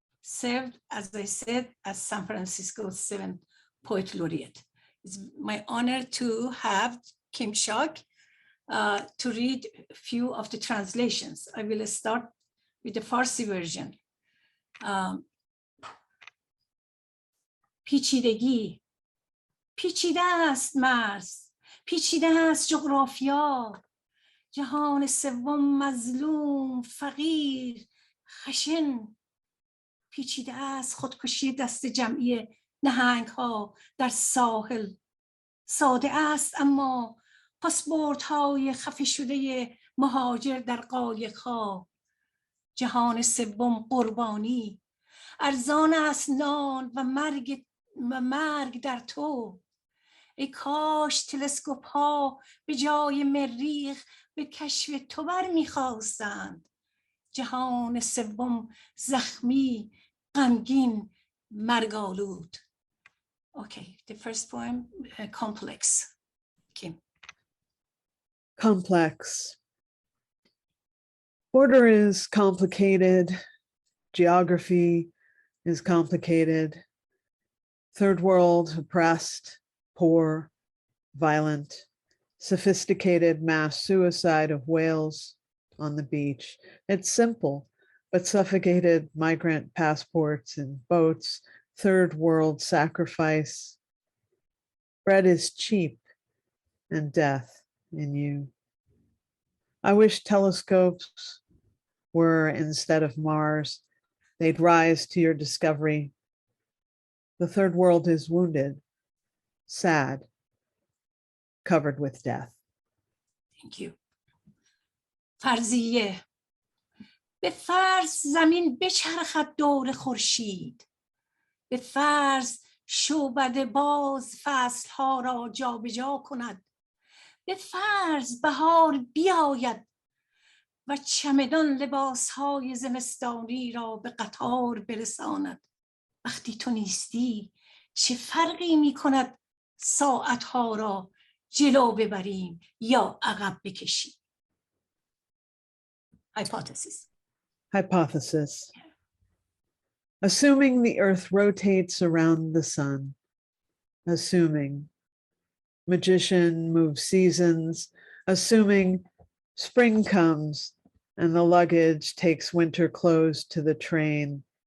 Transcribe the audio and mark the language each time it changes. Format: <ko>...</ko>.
<en>served, as I said, as San Francisco's 7th Poet Laureate. It's my honor to have Kim Shuck to read a few of the translations. I will start with the Farsi version.</en> <fa>پیچیدگی، پیچیده است مرز، پیچیده است جغرافیا، جهان سوم مظلوم، فقیر، خشن، پیچیده است خودکشی دست جمعی نهنگ ها در ساحل، ساده است اما پاسپورت‌های خفه شده مهاجر در قایق‌ها، جهان سوم قربانی، ارزان است نان و مرگ در تو. ای کاش تلسکوپ ها به جای مریخ به کشف تو بر می‌خواستند. جهان سوم زخمی، غمگین، مرگ‌آلود.</fa> <en>Okay, the first poem, complex. Kim. Complex. Order is complicated. Geography is complicated. Third world, oppressed, poor, violent, sophisticated mass suicide of whales on the beach. It's simple, but suffocated migrant passports and boats, third world sacrifice. Bread is cheap and death in you. I wish telescopes were instead of Mars. They'd rise to your discovery. The third world is wounded, sad, covered with death. Thank you. فرضیه.</en> <fa>به فرض زمین بچرخد دور خورشید. به فرض شعبده باز فصلها را جابجا کند. به فرض بهار بیاید و چمدان لباسهای زمستانی را به قطار برساند. وقتی تو نیستی چه فرقی می کند ساعتها را جلو ببریم یا عقب بکشیم؟ Hypothesis.</fa> <en>Hypothesis. Assuming the earth rotates around the sun, assuming magician moves seasons, assuming spring comes and the luggage takes winter clothes to the train.</en>